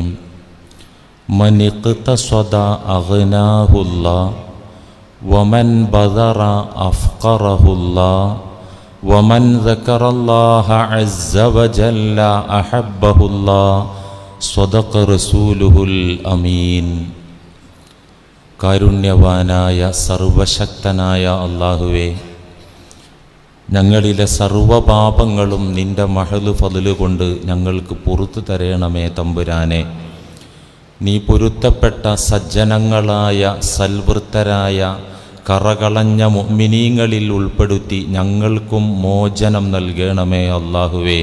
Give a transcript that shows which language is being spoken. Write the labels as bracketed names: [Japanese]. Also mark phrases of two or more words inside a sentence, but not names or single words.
[Arabic] من اقتصد أغناه الله ومن بذر أفقره الله ومن ذكر الله عز وجل أحبه الله. صدق رسوله الأمين. [Malayalam] കാരുണ്യവാനായ സർവശക്തനായ അല്ലാഹുവേ, ഞങ്ങളിലെ സർവപാപങ്ങളും നിന്റെ മഹല് ഫضല് കൊണ്ട് ഞങ്ങൾക്ക് പുറത്തു തരണമേ തമ്പുരാനെ. നീ പൊരുത്തപ്പെട്ട സജ്ജനങ്ങളായ സൽവൃത്തരായ കറകളഞ്ഞ മുഅ്മിനീങ്ങളിൽ ഉൾപ്പെടുത്തി ഞങ്ങൾക്കും മോചനം നൽകണമേ അല്ലാഹുവേ.